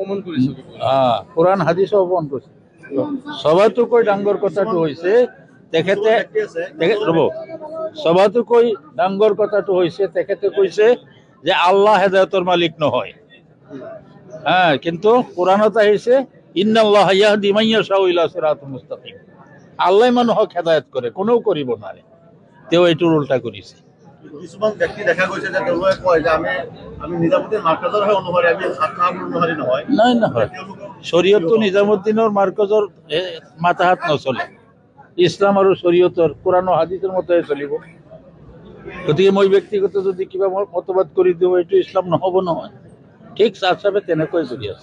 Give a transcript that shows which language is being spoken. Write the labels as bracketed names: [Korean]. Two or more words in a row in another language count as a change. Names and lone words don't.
[Assamese] কোরআন হাদিসও অপমান কৰিছে সবাতোকৈ ডাঙৰ কথাটো হৈছে সবাতোকৈ ডাঙৰ কথাটো হৈছে তেখেতে কৈছে যে আল্লাহ হেদায়তৰ মালিক নহয় কিন্তু কোরআনত আহিছে [Arabic] إن الله يهدي من يشاء إلى صراط مستقيم [Assamese] আল্লাহ মানুহক হেদায়ত কৰে কোনেও কৰিব নোৱাৰে তেওঁ এইটোৰ উল্টা কৰিছে কিছুমান ব্যক্তি দেখা গৈছে যে তেওঁলোকে কয় যে আমি নিজামুদ্দিন মাৰ্কাজৰ হে অনুসাৰী আমি আত্মাৰ অনুসাৰী নহয় নহয় শৰীয়তটো নিজামুদ্দিনৰ মাৰ্কাজৰ মাতাহাত নচলে ইছলাম আৰু শৰীয়তৰ কোরআন ও হাদিসৰ মতে চলিব গতিকে মই ব্যক্তিগত যদি কিবা মতবাদ কৰি দিওঁ এইটো ইছলাম নহ'ব নহয় ঠিক চাপচাপে তেনেকৈ চলি আছে